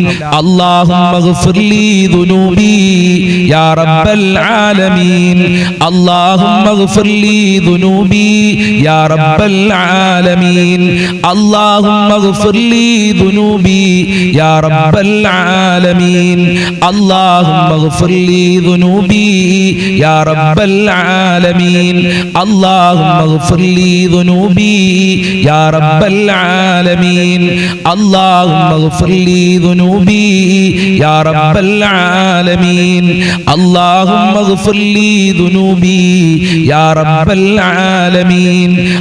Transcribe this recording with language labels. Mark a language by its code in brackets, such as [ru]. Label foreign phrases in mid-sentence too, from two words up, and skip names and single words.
[ar] اللهم اغفر لي ذنوبي يا رب العالمين. اللهم اغفر لي ذنوبي يا رب العالمين. اللهم اغفر لي ذنوبي يا رب العالمين اللهم اغفر لي ذنوبي يا رب العالمين اللهم اغفر لي ذنوبي يا رب العالمين اللهم اغفر لي ذنوبي يا رب العالمين اللهم اغفر لي ذنوبي يا رب العالمين